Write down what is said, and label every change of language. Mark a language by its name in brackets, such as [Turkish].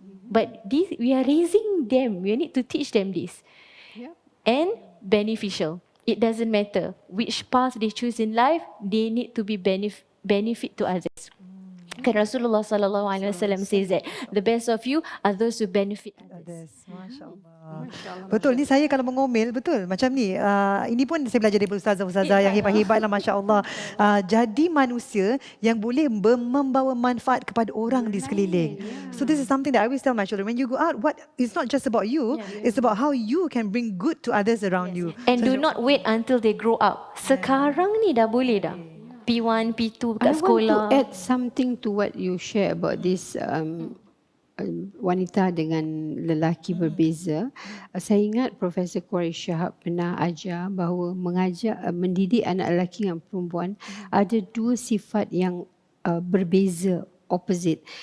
[English] But this, we are raising them. We need to teach them this. And beneficial. It doesn't matter which path they choose in life. They need to be benefit to others. Kan Rasulullah SAW says that the best of you are those who benefit others. [Malay] Masya Allah. Betul, ni saya kalau mengomel, betul macam ni. Ini pun saya belajar dari ustazah-ustazah yang hebat-hebat lah, Masya Allah. Jadi manusia yang boleh membawa manfaat kepada orang di sekeliling. [English] So this is something that I always tell my children. When you go out, it's not just about you, it's about how you can bring good to others around you. And do not wait until they grow up. [Malay] Sekarang ni dah boleh dah. P1, P2 kat sekolah. [English] I want to add something to what you share about this [Malay] wanita dengan lelaki berbeza. Saya ingat Profesor Quraish Shahab pernah ajar bahawa mendidik anak lelaki dan perempuan ada 2 sifat yang berbeza opposite.